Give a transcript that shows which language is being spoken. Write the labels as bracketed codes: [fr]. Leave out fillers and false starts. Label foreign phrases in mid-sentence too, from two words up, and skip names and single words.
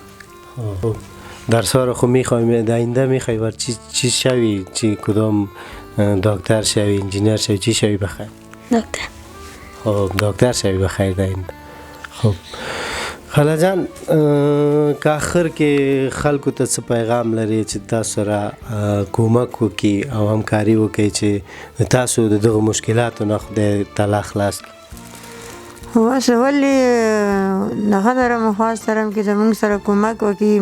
[fa] خب درس ها رو خب میخوای در آینده میخوای بر چی شوی؟ چی کدام دکتر شوی، انجینیر شوی، چی شوی بخیر؟ دکتر. خب دکتر شوی بخیر در آینده. [ps] خب خاله جان که آخر کې خلکو ته څه پیغام لري چې تاسو سره کومک وکړي او همکاري وکړي چې تاسو د دغه مشکلاتو نه خدای تعالی خلاص کړي؟ اوس ولې نغه [fa] درم خواست درم [ps] چې زمونږ سره کومک وکړي.